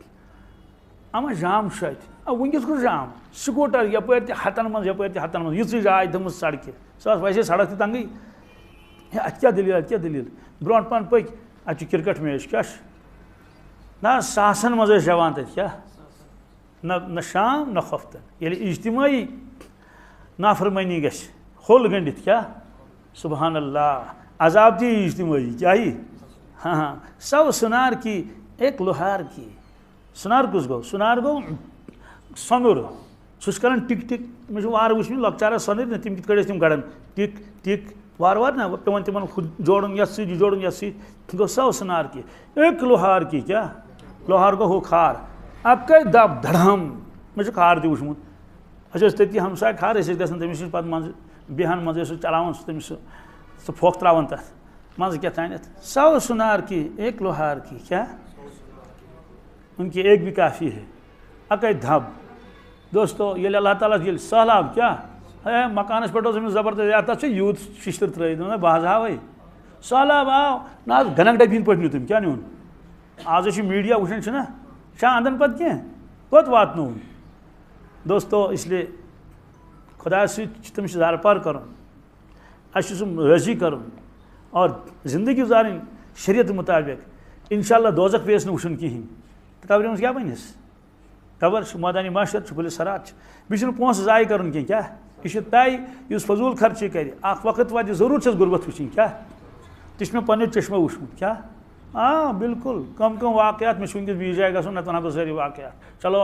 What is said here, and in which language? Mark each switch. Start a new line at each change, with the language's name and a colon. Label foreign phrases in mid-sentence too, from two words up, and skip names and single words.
Kashmiri: اما جام چھُ اَتہِ وٕنکیٚس گوٚو جام سکوٗٹر یپٲرۍ تہِ ہتن منٛز یپٲرۍ تہِ ہتن منٛز یِژٕے جاے تھٲومٕژ سڑکہِ سۄ ٲس ویسے سڑک تہِ تنگٕے ہے اَتہِ کیٛاہ دٔلیٖل اَتہِ کیٛاہ دٔلیٖل برونٛٹھ پہن پٔکۍ اَتہِ چھُ کرکٹ میچ کیٛاہ چھُ نہ ساسن منٛز ٲسۍ جوان تَتہِ کیٛاہ نہ شام نہ خۄفتن ییٚلہِ اجتمٲعی نافرمٲنی گژھِ ہوٚل گٔنڈِتھ کیٛاہ سبحان اللہ عذاب تہِ یی اجتمٲعی کیٛاہ یی ہاں
Urdu: سو سُنار کی ایک لوہار کی
Kashmiri: سُنار کُس گوٚو سُنار گوٚو سۄنُر سُہ چھُ کران ٹِک ٹِک مےٚ چھُ وارٕ وٕچھمٕتۍ لۄکچارس سۄنٕرۍ نہ تِم کِتھ کٲٹھۍ ٲسۍ تِم گڑان ٹِک ٹِک وارٕ وارٕ نہ پیوان تِمن جوڑُن یتھ سۭتۍ یہِ جوڑُن یتھ سۭتۍ گوٚو
Urdu: سو سُنار کی ایک لوہار کی
Kashmiri: کیٛاہ لوہار گوٚو ہُہ کھار اکے دب دڑام مےٚ چھُ کھار تہِ وٕچھمُت أسۍ ٲسۍ تٔتی ہمساے کھار أسۍ ٲسۍ گژھان تٔمِس نِش پتہٕ منٛزٕ بیہان منٛزٕ ٲسۍ سُہ چلاوان سُہ تٔمِس سُہ پھۄکھ تراوان تتھ منٛزٕ کیٛاہ تانٮ۪تھ
Urdu: سو سُنار کی ایک لوہار کی
Kashmiri: کیٛاہ
Urdu: ان کی ایک بھی کافی ہے
Kashmiri: اکے دب دوستو ییٚلہِ اللہ تعالیٰ ییٚلہِ سہلاب کیٛاہ ہے مکانس پٮ۪ٹھ اوس أمِس زبردست یا تتھ چھُ یوٗت شِشتٕر ترٲیِتھ دوٚپُن بہٕ حظ ہاوے سہلاب آو نہ حظ گنک ڈبہِ ہِنٛدۍ پٲٹھۍ نیوٗ تٔمۍ کیٛاہ نیوٗن آز چھُ میٖڈیا وٕچھان چھُنہ چھا اندن پتہٕ کینٛہہ کوٚت واتنووُن دوستو
Urdu: اس لیے
Kashmiri: خۄدایَس سۭتۍ چھُ تٔمِس زارپار کرُن اَسہِ چھُ سُہ رٲضی کرُن اور زندگی گُزارٕنۍ شریعت مُطابق
Arabic: انشاء اللہ
Kashmiri: دوزخ پیٚیَس نہٕ وٕچھُن کِہیٖنۍ تہٕ قبرِ منٛز کیٛاہ بنٮ۪س قبر چھُ مٲدانِ محشر چھُ پُلہِ صراط چھُ بیٚیہِ چھُنہٕ پونٛسہٕ ضایع کرُن کینٛہہ کیٛاہ یہِ چھُ طے یُس فضوٗل خرچی کرِ اکھ وقت واتہِ ضروٗر چھس غُربت وٕچھِنۍ کیٛاہ تہِ چھُ مےٚ پنٛنیو چٔشمو وٕچھمُت کیٛاہ بالکل کم واقعات مےٚ چھُ وٕنکیٚس بیٚیِس جایہِ گژھُن نتہٕ وَنہٕ بہٕ سٲری واقعات چلو